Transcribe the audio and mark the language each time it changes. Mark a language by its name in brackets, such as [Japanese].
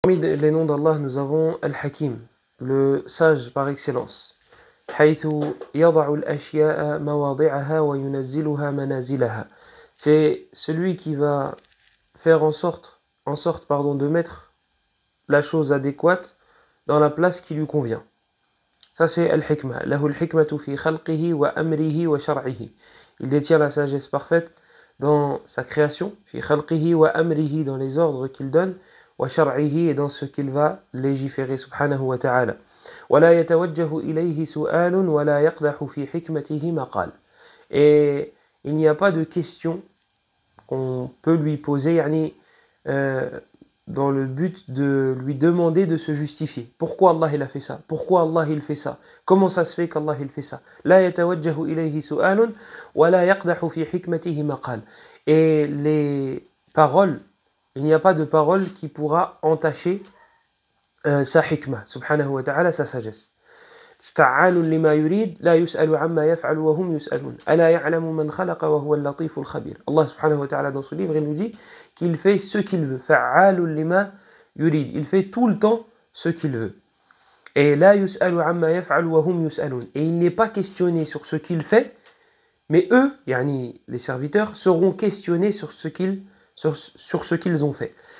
[French] Parmi les noms d'Allah, nous avons Al-Hakim, le sage par excellence. [Arabic] حيث يضع الأشياء مواضعها وينزلها منازلها. [French] C'est celui qui va faire en sorte, de mettre la chose adéquate dans la place qui lui convient. Ça c'est Al-Hikmah. [Arabic] له الحكمة في خلقه وأمره وشرعه. [French] Il détient la sagesse parfaite dans sa création, [Arabic] في خلقه وأمره, [French] dans les ordres qu'il donne, [Arabic] وشرعه, [French] et dans ce qu'il va légiférer, subhanahu wa ta'ala. [Arabic] ولا يتوجه إليه سؤال ولا يقدح في حكمته مقال. [French] Et il n'y a pas de question qu'on peut lui poser, dans le but de lui demander de se justifier. Pourquoi Allah il a fait ça? Pourquoi Allah il fait ça? Comment ça se fait qu'Allah il fait ça? [Arabic] لا يتوجه إليه سؤال ولا يقدح في حكمته مقال. [French] Et les paroles, il n'y a pas de parole qui pourra entacher sa hikmah, subhanahu wa ta'ala, sa sagesse. [Arabic] فعال لما يريد لا يسأل عما يفعل وهم يسألون ألا يعلم من خلق وهو اللطيف الخبير. [French] Allah subhanahu wa ta'ala dans ce livre il nous dit qu'il fait ce qu'il veut. [Arabic] فعال لما يريد, [French] il fait tout le temps ce qu'il veut. Et [Arabic] لا يسأل عما يفعل وهم يسألون, [French] et il n'est pas questionné sur ce qu'il fait, mais eux, les serviteurs, seront questionnés sur ce qu'ils ont fait.